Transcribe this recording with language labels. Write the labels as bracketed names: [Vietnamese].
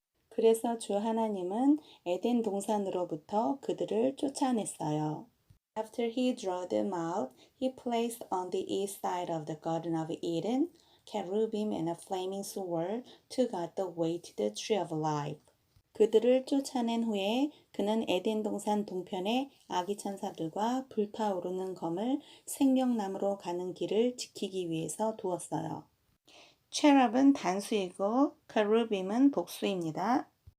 [Korean] 그래서 주 하나님은 에덴 동산으로부터 그들을 쫓아냈어요. [English] After he drew them out, he placed on the east side of the Garden of Eden cherubim and a flaming sword to guard the way to the tree of life. [Korean] 그들을 쫓아낸 후에 그는 에덴 동산 동편에 아기 천사들과 불타오르는 검을 생명나무로 가는 길을 지키기 위해서 두었어요. cherub은 단수이고 cherubim은 복수입니다.